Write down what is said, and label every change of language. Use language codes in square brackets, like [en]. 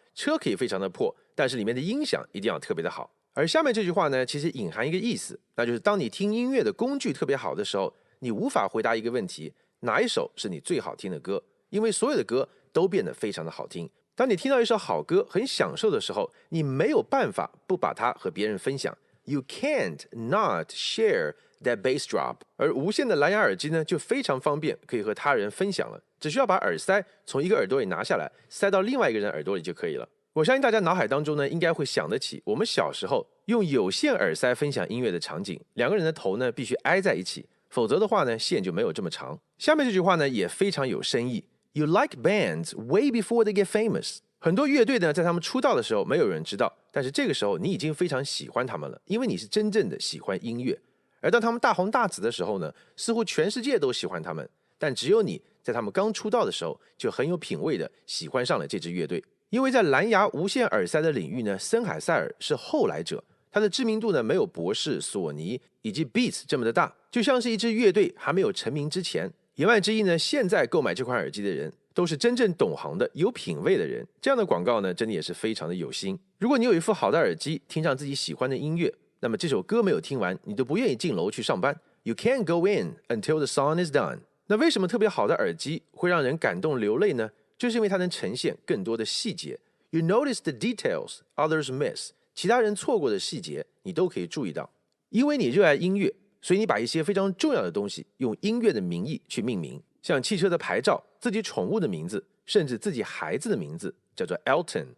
[zh] 车可以非常的破，但是里面的音响一定要特别的好。而下面这句话呢，其实隐含一个意思，那就是当你听音乐的工具特别好的时候，你无法回答一个问题，哪一首是你最好听的歌？因为所有的歌都变得非常的好听。当你听到一首好歌很享受的时候，你没有办法不把它和别人分享。 [en] You can't not share that bass drop。 [zh] 而无线的蓝牙耳机呢，就非常方便，可以和他人分享了。只需要把耳塞从一个耳朵里拿下来，塞到另外一个人耳朵里就可以了。我相信大家脑海当中呢，应该会想得起我们小时候用有线耳塞分享音乐的场景，两个人的头呢必须挨在一起。否则的话呢，线就没有这么长。下面这句话呢也非常有深意。 [en] You like bands way before they get famous。 [zh] 很多乐队呢，在他们出道的时候没有人知道，但是这个时候你已经非常喜欢他们了，因为你是真正的喜欢音乐。而当他们大红大紫的时候呢，似乎全世界都喜欢他们，但只有你在他们刚出道的时候就很有品味的喜欢上了这支乐队。因为在蓝牙无线耳塞的领域呢，森海塞尔是后来者。它的知名度呢，没有博士、索尼以及 Beats 这么的大，就像是一支乐队还没有成名之前。言外之意呢，现在购买这款耳机的人都是真正懂行的、有品味的人。这样的广告呢，真的也是非常的有心。如果你有一副好的耳机，听上自己喜欢的音乐，那么这首歌没有听完，你都不愿意进楼去上班。 [en] You can't go in until the song is done。 [zh] 那为什么特别好的耳机会让人感动流泪呢？就是因为它能呈现更多的细节。 [en] You notice the details others miss。 [zh] 其他人错过的细节，你都可以注意到。因为你热爱音乐，所以你把一些非常重要的东西用音乐的名义去命名，像汽车的牌照、自己宠物的名字，甚至自己孩子的名字，叫做 Elton。